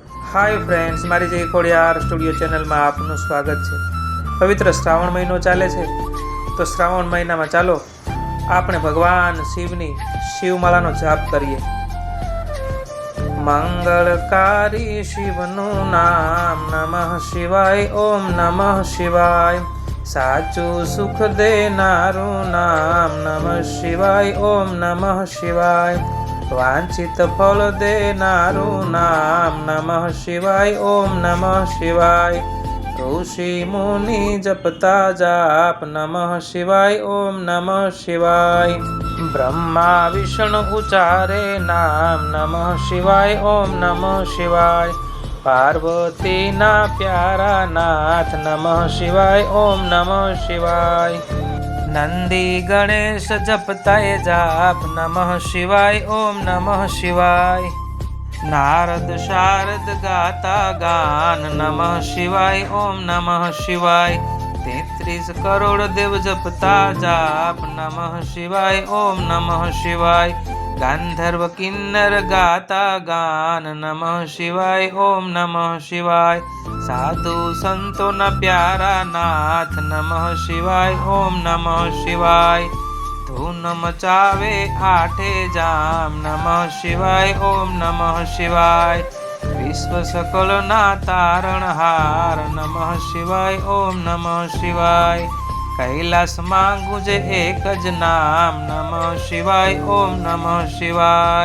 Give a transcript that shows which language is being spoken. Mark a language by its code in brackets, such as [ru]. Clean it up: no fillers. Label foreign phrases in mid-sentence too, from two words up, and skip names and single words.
[en] Hi friends, [gu] મારી જય ખોડિયાર સ્ટુડિયો ચેનલ માં आपનું સ્વાગત છે। પવિત્ર શ્રાવણ મહિનો ચાલે છે તો શ્રાવણ મહીના માં ચાલો આપણે ભગવાન શિવની શિવમાળાનો જાપ કરીએ। મંગળકારી શિવનું નામ [sa] नमः शिवाय, ओम नमः शिवाय। [gu] સાચું સુખ દેનારું નામ [sa] नमः शिवाय, ओम नमः शिवाय। [gu] વાંચિત ફળ દેનારું નામ [sa] नमः शिवाय, ओम नमः शिवाय। [gu] ઋષિ મુનિ જપતા જાપ [sa] नमः शिवाय, ओम नमः शिवाय। [gu] બ્રહ્મા વિષ્ણુ ઉચારે નામ [sa] नमः शिवाय, ओम नमः शिवाय। [gu] પાર્વતી ના પ્યારા નાથ [sa] नमः शिवाय, ओम नमः शिवाय। [gu] નંદી ગણેશ જપતા જાપ [sa] नमः शिवाय, ओम नमः शिवाय। [gu] નારદ શારદ ગાતા ગાન [sa] नमः शिवाय, ओम नमः शिवाय। [gu] 33 કરોડ દેવ જપતા જાપ [sa] नमः शिवाय, ओम नमः शिवाय। [gu] ગાંધર્વ કિન્નર ગાતા ગાન [sa] नमः शिवाय, ओम नमः शिवाय। [gu] સાધુ સંતો ન પ્યારા નાથ [sa] नमः शिवाय, ओम नमः शिवाय। [gu] ધૂન મચાવે આઠે જામ [sa] नमः शिवाय, ओम नमः शिवाय। [gu] વિશ્વ સકલ ના તારણહાર [sa] नमः शिवाय, ओम नमः शिवाय। [gu] કૈલાસ માં ગુજે એક જ નામ [sa] नमः शिवाय, ओम नमः शिवाय।